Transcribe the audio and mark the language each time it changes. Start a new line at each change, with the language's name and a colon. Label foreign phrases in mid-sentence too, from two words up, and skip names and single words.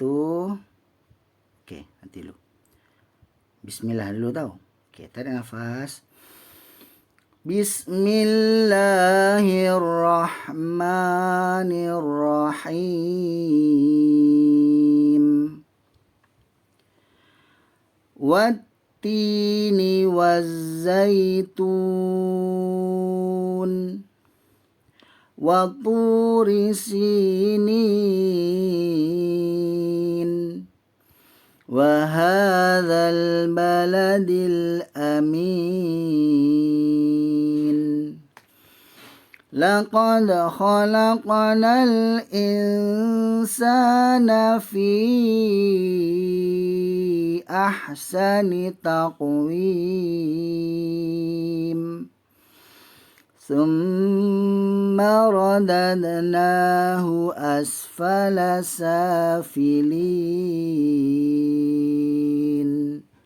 Malay: Okey, nanti dulu. Bismillah dulu tau. Okey, tarik nafas.
Arabic: Bismillahirrahmanirrahim. والتين والزيتون. وطور سينين. وهذا البلد الأمين. لقد خلقنا الإنسان في أحسن تقويم. ثم رددناه أسفل سافلين.